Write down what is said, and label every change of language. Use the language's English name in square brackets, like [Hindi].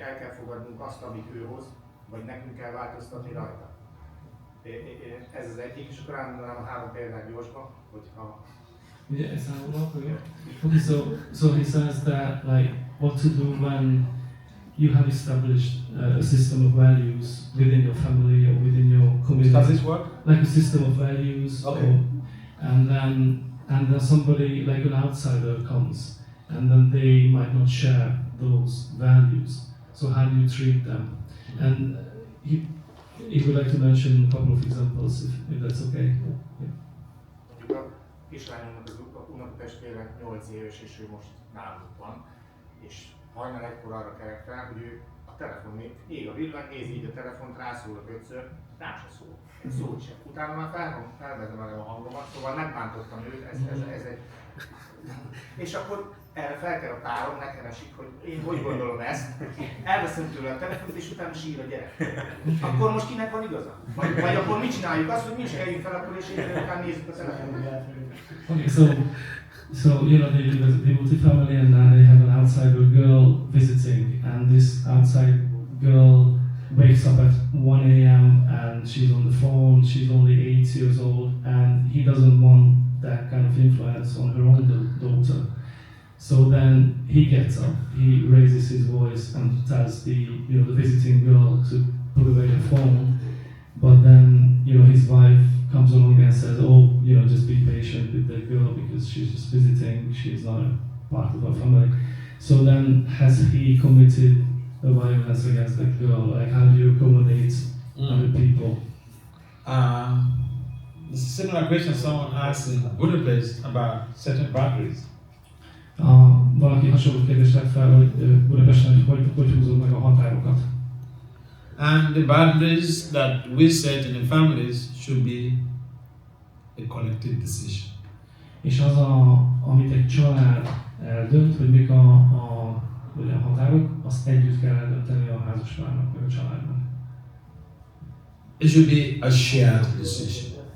[Hungarian] El kell fogadnunk azt, amit ő hoz, vagy nekünk kell változtatni rajta. Ez az egyik, és akkor elmondanám a 3 példát gyorsban, hogyha... [English] Yeah, it's okay, so he says that like what to do when you have established a system of values within your family or within your community. Does this work? Like a system of values, okay. And then somebody like an outsider comes, and then they might not share those values. So how do you treat them? And he would like to mention a couple of examples, if that's okay. Yeah. [Hungarian] Kislányomnak az unokatestvére 8 éves, és ő most nálunk van, és hajnal 1-kor arra kerek fel, hogy ő a telefon ég a villany, nézi így a telefont, rászólok 5-ször, rám se szól, szót sem. Utána már felvettem el a hangomat, szóval megbántottam őt, ez egy... És akkor erre felkel a párom, nekem esik, hogy én hogy gondolom ezt, elveszem tőle a telefont, és utána sír a gyerek. Akkor most kinek van igaza? Vagy akkor mit csináljuk? Azt, hogy mi is keljünk fel, akkor és én után nézzük a telefonot. [English] Okay, so you know, they live as a devotee family, and now they have an outsider girl visiting, and this outside girl wakes up at 1 a.m. and she's on the phone. She's only 8 years old, and he doesn't want that kind of influence on her own daughter. So then he gets up, he raises his voice and tells the visiting girl to put away the phone. But then his wife comes along and says, "Oh, just be patient with that girl because she's just visiting. She's not a part of our family." So then, has he committed a violence against that girl? Like, how do you accommodate other people? Similar question someone asked in Budapest about setting boundaries. [Hungarian] Valaki hasonló kérdést tett fel, hogy Budapesten hogy húzod meg a határokat. [English] And the boundaries that we set in the families should be a collective decision. [Hungarian] És az, amit egy család eldönt, hogy mik a határok, azt együtt kell eldönteni a házaspárnak, meg a családnak. [English] It should be a shared decision.